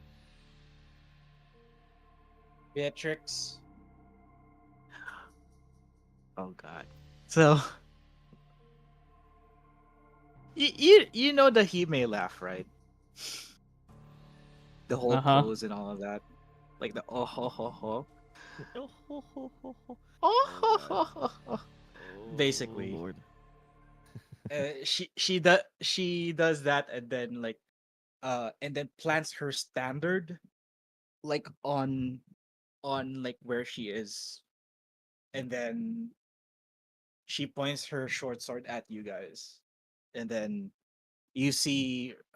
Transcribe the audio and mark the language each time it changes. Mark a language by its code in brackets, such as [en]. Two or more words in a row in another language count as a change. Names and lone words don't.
[en] Beatrix. Oh God. So you know the he may laugh, right? The whole Uh-huh. pose and all of that, like the oh ho ho ho. Oh, ho, ho, ho, ho. Oh, ho, God. ho, ho, ho. Oh, Basically, Lord. she does that and then like and then plants her standard like on like where she is, and then she points her short sword at you guys, and then you see